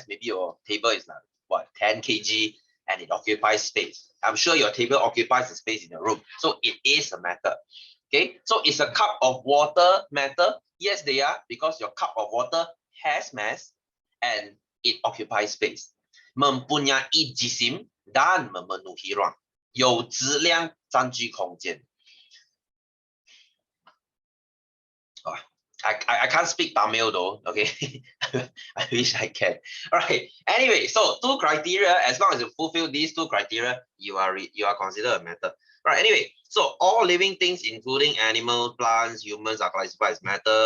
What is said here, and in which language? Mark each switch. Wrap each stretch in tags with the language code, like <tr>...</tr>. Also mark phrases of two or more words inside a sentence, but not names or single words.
<en>Maybe your table is like, what, 10 kg and it occupies space. I'm sure your table occupies the space in your room. So it is a matter. Okay, so is a cup of water matter? Yes, they are, because your cup of water has mass and it occupies space.</en> <ms>Mempunyai jisim dan memenuhi ruang.</ms> <zh>有质量占据空间.</zh> <en>Oh, I can't speak Tamil though, okay? I wish I can. All right. Anyway, so 2 criteria, as long as you fulfill these 2 criteria, you are considered a matter. All right. Anyway, so all living things, including animals, plants, humans, are classified as matter.</en>